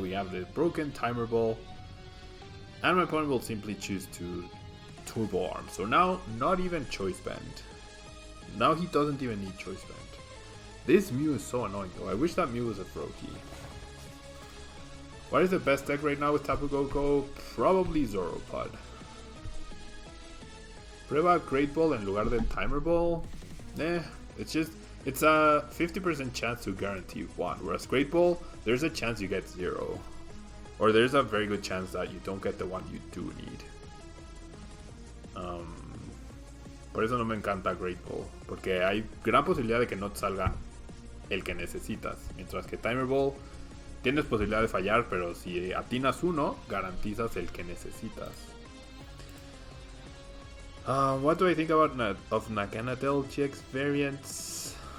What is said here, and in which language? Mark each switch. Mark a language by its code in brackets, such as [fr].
[en] We have the broken Timer Ball, and my opponent will simply choose to Turbo Arm. So now, not even Choice Band. Now he doesn't even need Choice Band. This Mew is so annoying though. I wish that Mew was a Froakie. What is the best deck right now with Tapu Koko? Probably Zoropod. [es] Prueba Great Ball en lugar de Timer Ball? [en] It's a 50% chance to guarantee 1. Whereas Great Ball, there's a chance you get 0. Or there's a very good chance that you don't get the one you do need. [es] Por eso no me encanta Great Ball, porque hay gran posibilidad de que no te salga el que necesitas. Mientras que Timer Ball, tienes posibilidad de fallar, pero si atinas uno, garantizas el que necesitas. [en] What do I think about Naganadel GX variants?